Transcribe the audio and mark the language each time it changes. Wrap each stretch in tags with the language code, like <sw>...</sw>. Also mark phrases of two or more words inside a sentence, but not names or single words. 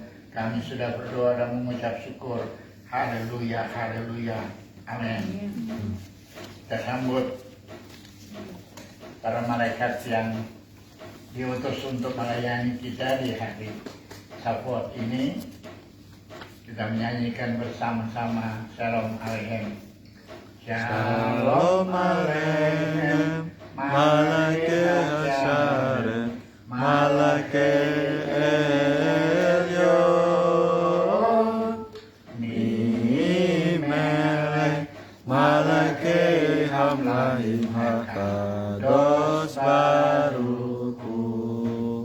<id>Kami sudah berdoa dan mengucap syukur. Haleluya, haleluya, amin. Kita sambut para malaikat yang diutus untuk melayani kita di hari Shavuot ini. Kita menyanyikan bersama-sama Shalom Aleichem.</id> <he>שלום עליכם, מלאכי השם, מלאכי עליון, ממלך, מלאכי המלכים הקדוש ברוך הוא.</he>